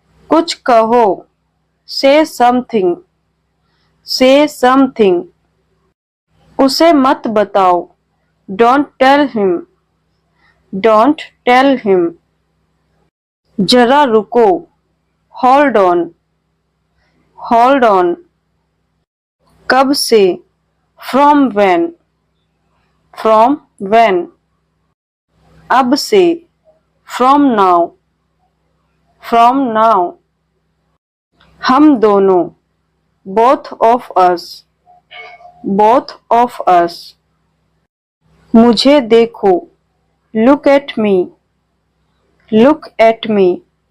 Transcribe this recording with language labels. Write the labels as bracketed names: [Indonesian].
[Hindi] कुछ कहो, [English] Say something, say something. [Hindi] उसे मत बताओ, [English] Don't tell him, don't tell him. [Hindi] जरा रुको, [English] Hold on, hold on. [Hindi] कब से, [English] From when, from when. [Hindi] अब से, [English] From now, from now. [Hindi] हम दोनों, [English] Both of us, both of us. [Hindi] मुझे देखो, [English] Look at me, look at me.